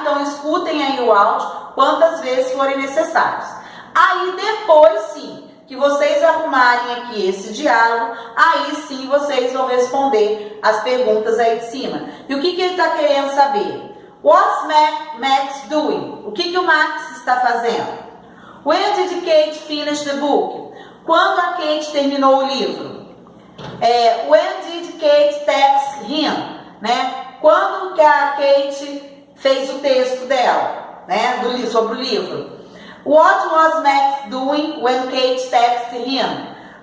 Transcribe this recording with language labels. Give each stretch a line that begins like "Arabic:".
Portuguese: Então, escutem aí o áudio quantas vezes forem necessários. Aí, depois, sim, que vocês arrumarem aqui esse diálogo, aí sim vocês vão responder as perguntas aí de cima. E o que ele está querendo saber?
English: What's Max doing?
Portuguese: O que o Max está fazendo?
English: When did Kate finish the book?
Portuguese: Quando a Kate terminou o livro?
English: When did Kate text him?
Portuguese: Né? Quando que a Kate fez o texto dela, né? Sobre o livro?
English: What was Max doing when Kate texted him?